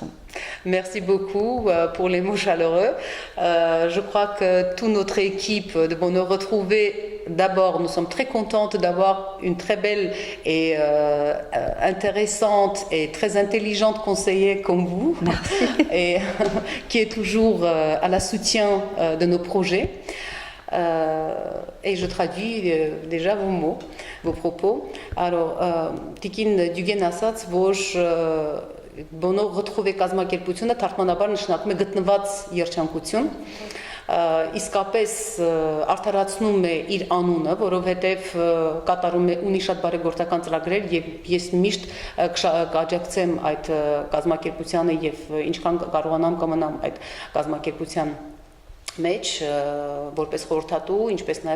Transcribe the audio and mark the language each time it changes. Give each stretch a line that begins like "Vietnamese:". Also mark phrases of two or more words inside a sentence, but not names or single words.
French: Merci beaucoup pour les mots chaleureux. Je crois que toute notre équipe de Bonheur retrouvé, d'abord, nous sommes très contentes d'avoir une très belle et intéressante et très intelligente conseillère comme vous, et qui est toujours à la soutien de nos projets. Et je traduis déjà vos mots, vos propos. Alors,
Armenian: Տիկին Դյուգեն ասաց, որ Bonheur retrouvé կազմակերպությունը թարգմանաբար նշանակում է գտնված երջանկություն, իսկապես արդարացնում է իր անունը, որովհետև կատարում է ունի շատ բարեգործական ծրագրեր եւ ես միշտ կաջակցեմ այդ կազմակերպությանը եւ ինչքան կարողանամ կմնամ այդ կազմակերպության մեջ որպես խորհրդատու, ինչպես նաև